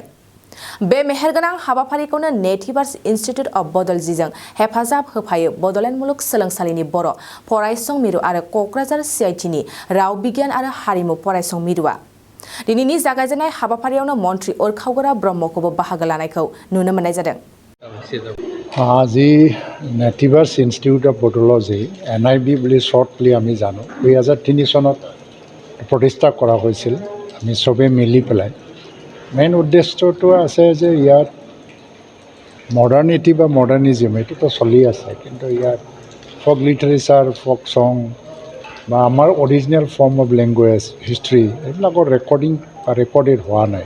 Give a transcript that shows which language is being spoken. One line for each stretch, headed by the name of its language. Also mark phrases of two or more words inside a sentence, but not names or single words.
Bodo: बे मेहेरगोनां हाबाफारिखौनो नेटिभार्स इन्स्टिट्यूट अफ बड'ल'जजों हेफाजाब होफायो बड'लेण्ड मुलुग सोलोंसालिनि बर' फरायसं मिरु आरो क'क्राझार सीआईटीनि राव बिगियान आरो हारिमु फरायसं मिरुआ। दिनैनि जागायजेननाय हाबाफारियावनो मन्त्री उरखावगोरा ब्रह्मखौबो बाहागो लानायखौ नुनो मोननाय जादों।
Assamese: আজি নেটিভাৰ্ছ ইনষ্টিটিউট অফ বড'ল'জি NIB বুলি শ্বৰ্টলি আমি জানো 2003 চনত প্ৰতিষ্ঠা কৰা হৈছিল। আমি চবেই মিলি পেলাই মেইন উদ্দেশ্যটো আছে যে ইয়াত মডাৰ্নিটি বা মডাৰ্নিজিম এইটোতো চলি আছে, কিন্তু ইয়াত
English: folk literature folk song
Assamese: বা আমাৰ
English: original form of language history
Assamese: এইবিলাকৰ ৰেকৰ্ডিং বা ৰেকৰ্ডেড হোৱা নাই।